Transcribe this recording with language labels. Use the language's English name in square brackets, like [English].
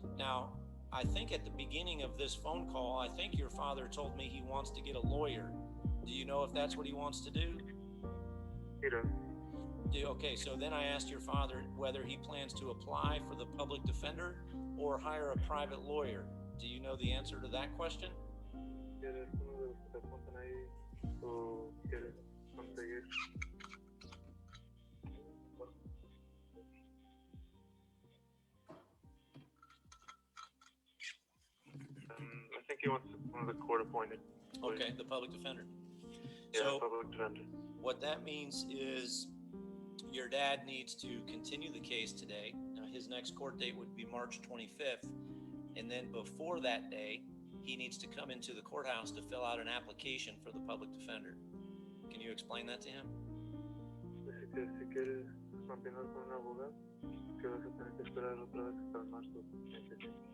[English] Now, I think at the beginning of this phone call, I think your father told me he wants to get a lawyer. Do you know if that's what he wants to do? He does. Okay, so then I asked your father whether he plans to apply for the public defender or hire a private lawyer. Do you know the answer to that question? [Spanish] ¿Quieres uno de los que te apuntan ahí o quieres conseguir? [English] I think he wants one of the court appointed. Okay, the public defender. Yeah, So public defender. what that means is your dad needs to continue the case today. Now, his next court date would be March 25th. And then before that day, he needs to come into the courthouse to fill out an application for the public defender. Can you explain that to him? [Spanish] Si quieres continuar con un abogado, que vas a tener que esperar otra vez hasta marzo 25.